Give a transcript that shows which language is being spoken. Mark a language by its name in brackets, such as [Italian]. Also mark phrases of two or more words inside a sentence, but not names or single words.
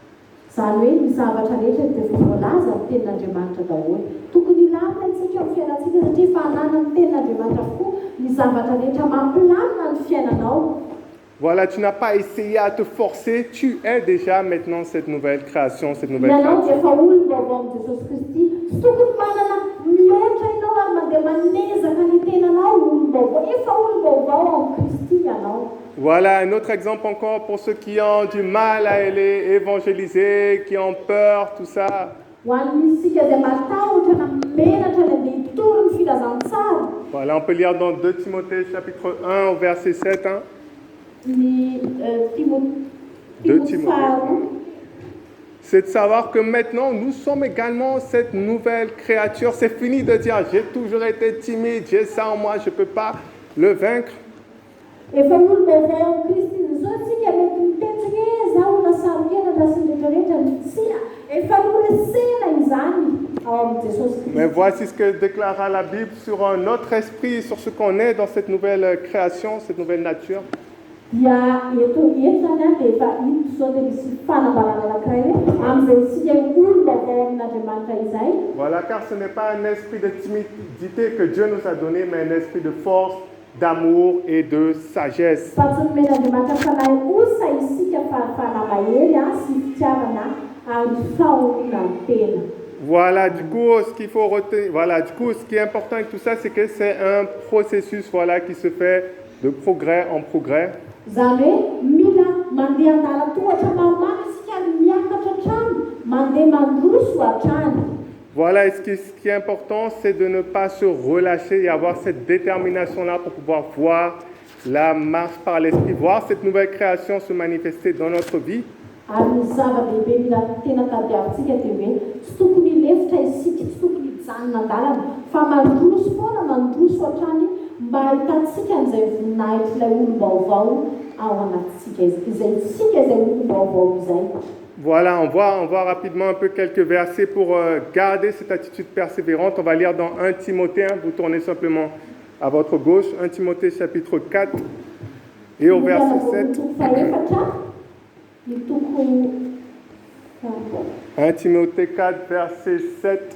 [French] Voilà, tu n'as pas essayé à te forcer, tu es déjà maintenant cette nouvelle création, cette nouvelle créature. [Malagasy] manezaka ny tenanao olombavao, efa olombavao amin'ny Kristy ianao. [French] Voilà un autre exemple encore pour ceux qui ont du mal à aller évangéliser, qui ont peur, tout ça. [Malagasy] Ho an'isika izay matahotra na menatra ny andeha hitory ny filazantsara. [French] Voilà, on peut lire dans 2 Timothée chapitre 1 au verset 7. Hein. [Malagasy] Ny [French] Deux Timothée Timothée. [Malagasy] faharoa. [French] C'est de savoir que maintenant, nous sommes également cette nouvelle créature. C'est fini de dire, j'ai toujours été timide, j'ai ça en moi, je ne peux pas le vaincre. [Malagasy] Efa olombavao amin'ny Kristy zao tsika mety mitetsika zaho nasarohenatra sy ny rehetrarehetra ny tsia. Efa noresena izany ao amin'ny Jesosy Kristy. [French] Mais voici ce que déclara la Bible sur notre esprit, sur ce qu'on est dans cette nouvelle création, cette nouvelle nature. [Malagasy] Dia eto zany a dia efa hita zao dia misy fanambarana anankiray hoe amin'izay isika olombavao amin'Andriamanitra izay. [French] Voilà, car ce n'est pas un esprit de timidité que Dieu nous a donné, mais un esprit de force, d'amour et de sagesse. [Malagasy] Fa tsy nomen'Andriamanitra fanahy osa isika fanamahery sy fitiavana ary fahoriana ny tena. [French] Voilà, du coup, ce qu'il faut retenir, voilà, du coup, ce qui est important avec tout ça, c'est que c'est un processus, voilà, qui se fait de progrès en progrès. [Malagasy] Zany hoe mila mandeha an-dalan-tohatra maromaro isika miakatra hatrany, mandeha mandroso hatrany. [French] Voilà, et ce qui est important, c'est de ne pas se relâcher et avoir cette détermination-là pour pouvoir voir la marche par l'esprit, voir cette nouvelle création se manifester dans notre vie. [Malagasy] Ary ny zava-dehibe mila tena tadiavintsika dia hoe tsy tokony lefitra isika, tsy tokony hijanona an-dalana, fa mandroso foana mandroso hatrany mba ahitantsika an'izay voninahitra ilay olombavao ao anatintsika izay tsika izay olombavao izay. [French] Voilà, on voit rapidement un peu quelques versets pour garder cette attitude persévérante. On va lire dans 1 Timothée, vous tournez simplement à votre gauche, 1 Timothée chapitre 4 et au verset 7. 1 Timothée 4, verset 7.